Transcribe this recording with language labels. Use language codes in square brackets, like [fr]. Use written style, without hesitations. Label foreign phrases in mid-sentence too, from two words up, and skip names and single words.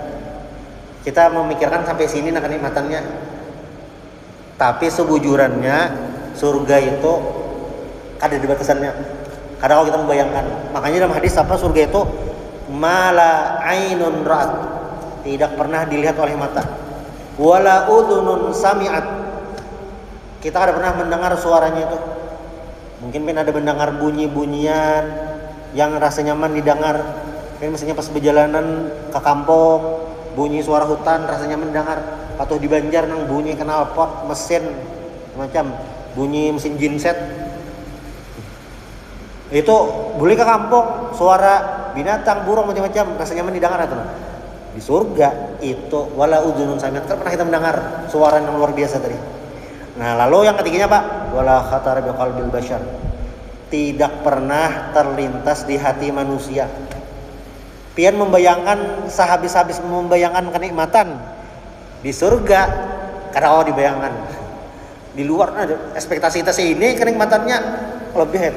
[id] Kita memikirkan sampai sini kenikmatannya. Tapi sebujurannya surga itu ada di batasannya. Kadang kalau kita membayangkan, makanya dalam hadis apa surga itu [ar] ما لا عين رأت, [id] tidak pernah dilihat oleh mata. [ar] ولا أذن سمعت, [id] kita tidak pernah mendengar suaranya itu. Mungkin ada mendengar bunyi-bunyian yang rasa nyaman didengar. Misalnya pas perjalanan ke kampung, bunyi suara hutan rasa nyaman didengar. [bjn] Atau di Banjar nang bunyi knalpot, mesin macam bunyi mesin genset. [id] Itu boleh ke kampung, suara binatang, burung macam-macam rasa nyaman didengar atau di surga itu [ar] ولا أذن سمعت, [id] pernah kita mendengar suara yang luar biasa tadi. Nah, lalu yang ketiganya Pak, [ar] ولا خطر على قلب بشر. [id] Tidak pernah terlintas di hati manusia. [bjn] Pian membayangkan sehabis-habis membayangkan kenikmatan di surga, kada dibayangkan. [id] Di luar ada ekspektasi kita ini kenikmatannya lebih itu.